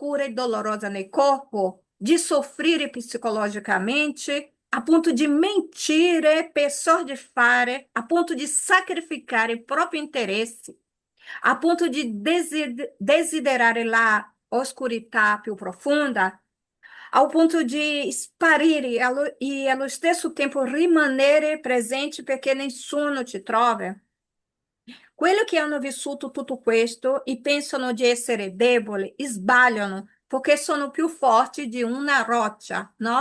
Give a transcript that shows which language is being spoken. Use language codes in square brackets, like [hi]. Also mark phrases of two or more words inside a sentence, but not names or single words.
[it] e dolorosa nel corpo, di soffrire psicologicamente, appunto di mentire per soddisfare, appunto di sacrificare i propri interessi, appunto di desiderare la oscurità più profonda, [pt] ao ponto de [it] sparire e, allo stesso tempo, rimanere presente perché nessuno ti trova. Quelli che hanno vissuto tutto questo e pensano di essere deboli, sbagliano, perché sono più forti di una roccia, no?